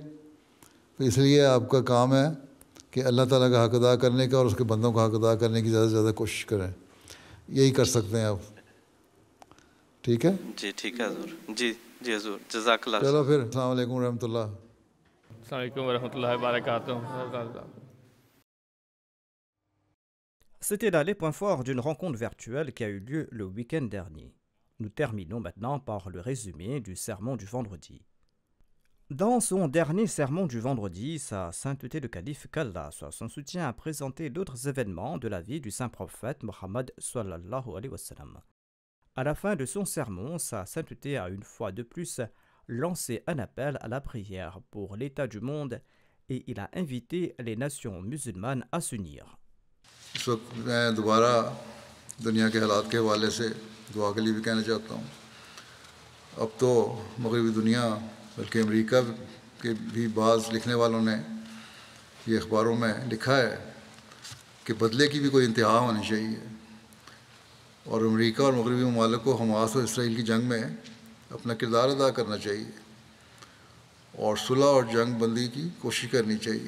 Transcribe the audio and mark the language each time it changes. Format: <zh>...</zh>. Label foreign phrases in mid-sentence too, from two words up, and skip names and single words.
<ur>تو اس لیے آپ کا کام ہے کہ اللہ تعالیٰ کا حق ادا کرنے کا اور اس کے بندوں کا حق ادا کرنے کی زیادہ سے زیادہ کوشش کریں. یہی کر سکتے ہیں آپ. ٹھیک ہے جی, ٹھیک ہے حضور. جی جی حضور,</ur> <ar>جزاک اللہ.</ar> <ur>چلو پھر,</ur> <ar>السلام علیکم ورحمۃ اللہ. السلام علیکم ورحمۃ اللہ وبرکاتہ.</ar> <fr>C'était là les points forts d'une rencontre virtuelle qui a eu lieu le week-end dernier. Nous terminons maintenant par le résumé du sermon du vendredi. Dans son dernier sermon du vendredi, Sa Sainteté le Calife qu'Allah soit son soutien a présenté d'autres événements de la vie du saint prophète Mohammed</fr> <ar>صلى الله عليه وسلم.</ar> <fr>À la fin de son sermon, Sa Sainteté a une fois de plus lancé un appel à la prière pour l'état du monde et il a invité les nations musulmanes à s'unir.</fr> <ur>اس وقت میں دوبارہ دنیا کے حالات کے حوالے سے دعا کے لیے بھی کہنا چاہتا ہوں. اب تو مغربی دنیا بلکہ امریکہ کے بھی بعض لکھنے والوں نے یہ اخباروں میں لکھا ہے کہ بدلے کی بھی کوئی انتہا ہونی چاہیے, اور امریکہ اور مغربی ممالک کو حماس اور اسرائیل کی جنگ میں اپنا کردار ادا کرنا چاہیے اور صلح اور جنگ بندی کی کوشش کرنی چاہیے.</ur>